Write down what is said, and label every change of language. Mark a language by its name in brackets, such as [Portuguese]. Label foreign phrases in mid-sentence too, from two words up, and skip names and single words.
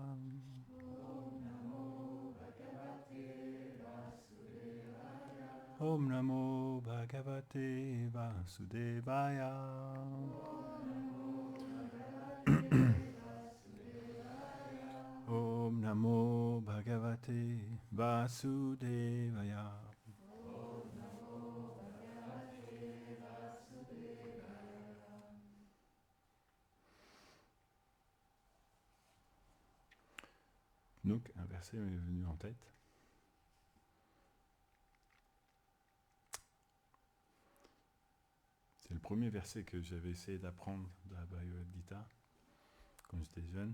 [Sanskrit] ॐ नमो भगवते वासुदेवाय. ॐ नमो भगवते वासुदेवाय. [French] Donc, un verset m'est venu en tête. C'est le premier verset que j'avais essayé d'apprendre de la Bhagavad Gita quand j'étais jeune.